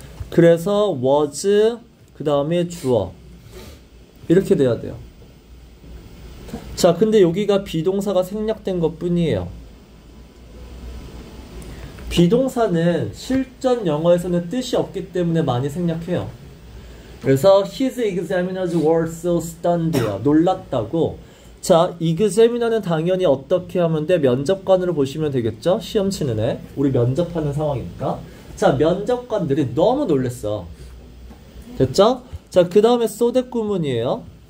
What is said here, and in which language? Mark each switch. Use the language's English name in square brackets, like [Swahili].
[Korean] 그래서 was 그 다음에 주어 이렇게 돼야 돼요. 자, 근데 여기가 비동사가 생략된 것 뿐이에요. 비동사는 실전 영어에서는 뜻이 없기 때문에 많이 생략해요. 그래서 [English] his examiners were so stunned예요. [Korean] 놀랐다고. 자, examiner는 당연히 어떻게 하면 돼? 면접관으로 보시면 되겠죠? 시험 치는 애. 우리 면접하는 상황이니까. 자, 면접관들이 너무 놀랬어. 됐죠? 자, 그 다음에 so that 구문이에요.